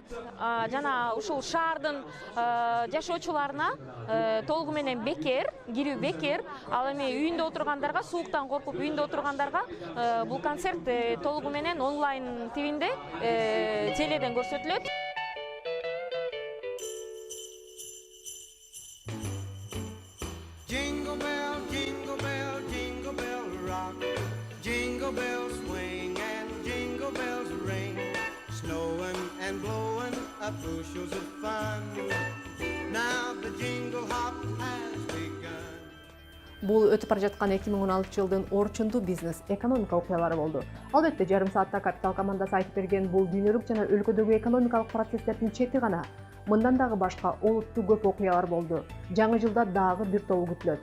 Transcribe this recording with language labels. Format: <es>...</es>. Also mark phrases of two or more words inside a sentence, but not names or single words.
<ky>Жана ушул шаардын жашоочуларына толугу менен бекер, кирүү бекер. Ал эми үйүндө отургандарга, сууктан коркуп үйүндө отургандарга бул концерт толугу менен онлайн тивинде теледен көрсөтүлөт.</ky> <en>Jingle bell, jingle bell, jingle bell rock. Jingle bells swing and jingle bells ring. Snowing and blowing of bushels of fun. Now the jingle hop has begun.</en> <ky>Бул өтүп бара жаткан 2016 жылдын орчундуу бизнес экономика окуялары болду. Албетте жарым саатта Капитал командасы айтып берген бул дүйнөлүк жана өлкөдөгү экономикалык процесстердин чети гана. Мындан дагы башка олуттуу көп окуялар болду. Жаңы жылда дагы бир тобу күтүлөт.</ky>